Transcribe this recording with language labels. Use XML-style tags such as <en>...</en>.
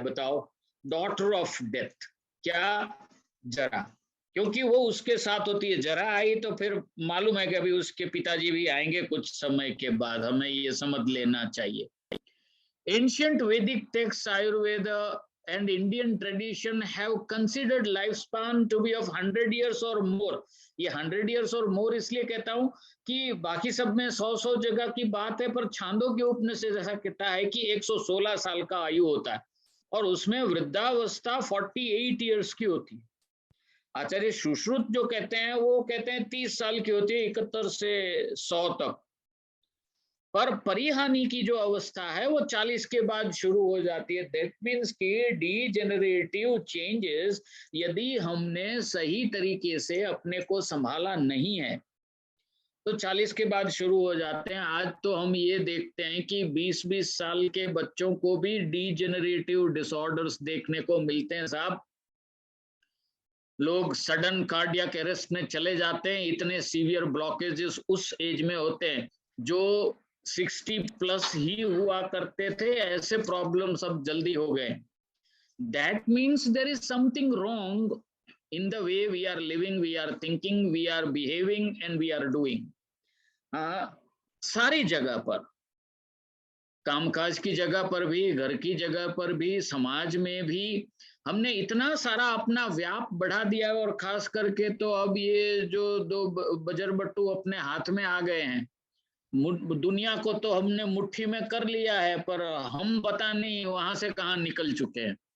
<hi>बताओ,</hi> <en>Daughter of death.</en> <hi>क्या? जरा. क्योंकि वो उसके साथ होती है. जरा आई तो फिर मालूम है कि अभी उसके पिताजी भी आएंगे कुछ समय के बाद. हमें ये समझ लेना चाहिए.</hi> <en>Ancient Vedic text Ayurveda and Indian tradition have considered lifespan to be of 100 years or more.</en> <hi>ये 100 years और more इसलिए कहता हूं कि बाकी सब में 100 जगह की बात है, पर छांदोग्य उपनिषद ऐसा कहता है कि 116 साल का आयु होता है और उसमें वृद्धावस्था 48 years की होती है। आचार्य सुश्रुत जो कहते हैं वो कहते हैं 30 साल की होती है, 71 से 100 तक। पर परिहानि की जो अवस्था है वो 40 के बाद शुरू हो जाती है।</hi> <en>that means</en> <hi>कि डीजेनरेटिव चेंजेस यदि हमने सही तरीके से अपने को संभाला नहीं है तो 40 के बाद शुरू हो जाते हैं। आज तो हम ये देखते हैं कि 20-20 साल के बच्चों को भी डीजेनरेटिव डिसऑर्डर्स देखने को मिलते हैं साहब। लोग सडन कार्डियक अरेस्ट में चले जाते हैं, इतने सीवियर ब्लॉकेजेस उस एज में होते हैं। जो 60+ ही हुआ करते थे, ऐसे प्रॉब्लम सब जल्दी हो गए।</hi> <en>That means there is something wrong in the way we are living, we are thinking, we are behaving and we are doing.</en> <hi>सारी जगह पर, कामकाज की जगह पर भी, घर की जगह पर भी, समाज में भी हमने इतना सारा अपना व्याप बढ़ा दिया है। और खास करके तो अब ये जो 2 बजरबट्टू अपने हाथ में आ गए हैं, दुनिया को तो हमने मुट्ठी में कर लिया है, पर हम पता नहीं वहां से कहाँ निकल चुके हैं।</hi>